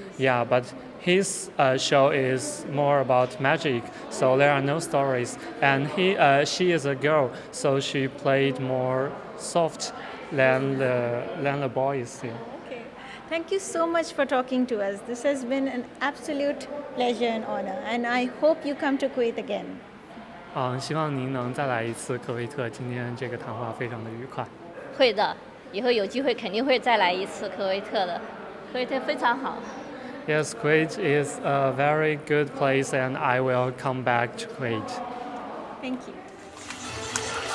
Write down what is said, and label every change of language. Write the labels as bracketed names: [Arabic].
[English] Yeah, but his show is more about magic, so there are no stories. And she is a girl, so she played more soft than the boys. Yeah. Okay. Thank you so much for talking to us. This has been an absolute pleasure and honor, and I hope you come to Kuwait again. [Chinese] 希望您能再来一次科威特。今天这个谈话非常的愉快。会的，以后有机会肯定会再来一次科威特的。科威特非常好。 [English] Yes, Kuwait is a very good place, and I will come back to Kuwait. Thank you.